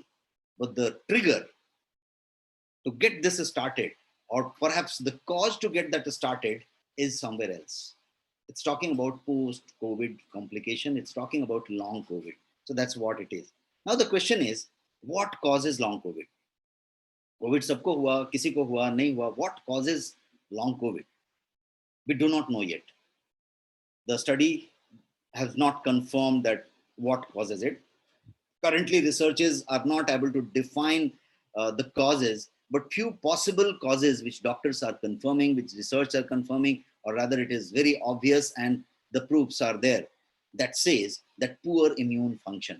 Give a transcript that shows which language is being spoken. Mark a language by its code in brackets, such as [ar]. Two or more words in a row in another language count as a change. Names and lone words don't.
[en] But the trigger to get this started, or perhaps the cause to get that started, is somewhere else. It's talking about post-COVID complication. It's talking about long COVID. So that's what it is. Now the question is, what causes long COVID? [hi] COVID सबको हुआ, किसी को हुआ, नहीं हुआ. [en] What causes long COVID? We do not know yet. The study has not confirmed that what causes it. Currently, researchers are not able to define the causes, but few possible causes which doctors are confirming, which research are confirming, or rather it is very obvious and the proofs are there, that says that poor immune function.